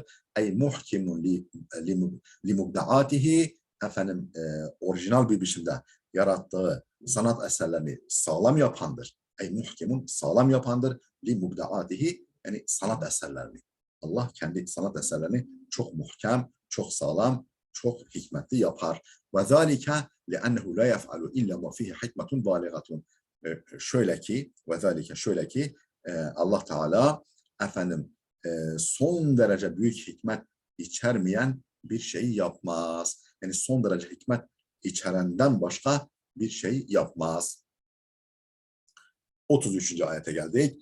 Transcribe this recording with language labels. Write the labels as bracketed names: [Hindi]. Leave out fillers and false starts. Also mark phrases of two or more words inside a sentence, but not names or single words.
[Arabic] أي محكم لمبدعاته, [Turkish] efendim orijinal bir biçimde yarattığı sanat eserlerini sağlam yapandır. [Arabic] أي محكم [Turkish] sağlam yapandır [Arabic] لمبدعاته, [Turkish] yani sanat eserlerini. Allah kendi sanat eserlerini çok muhkem, çok sağlam, çok hikmetli yapar. [Arabic] وذلك لأنه لا يفعل إلا ما فيه حكمة بالغة. [Turkish] Şöyle ki, [Arabic] وذلك [Turkish] şöyle ki, Allah Teala efendim son derece büyük hikmet içermeyen bir şey yapmaz. Yani son derece hikmet içerenden başka bir şey yapmaz. 33. ayete geldik.